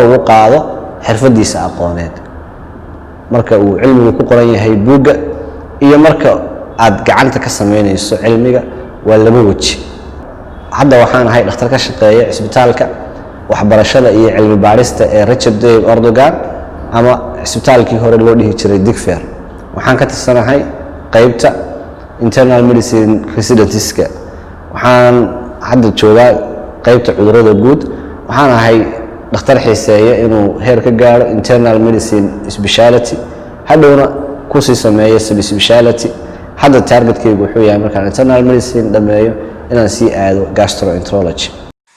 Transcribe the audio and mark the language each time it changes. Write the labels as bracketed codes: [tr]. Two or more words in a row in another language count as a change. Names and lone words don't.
[so] ugu qaado xirfadiisa aqooneed marka uu cilmigu ku qoran yahay buugga iyo marka aad gacanta ka sameynayso cilmiga waa laba waji hadda waxaan ahay dhakhtar ka shaqeeya isbitaalka waxbarashada iyo cilmi baarista ee Recep Tayyip Erdogan ama isbitaalkii hore loo dhihi jiray Digfaar waxaan ka tirsanahay qaybta [en] internal medicine residency-ka [so] waxaan hadda joogaa qaybta cudurrada guud waxaan ahay dhakhtar xiiseeya inuu heer ka gaaro [en] internal medicine specialty [so] hadhowna ku sii sameeyo subspecialty hadda targetkaygu wuxuu yahay markaan [en] internal medicine [so] dhameeyo inaan sii aado gastroenterology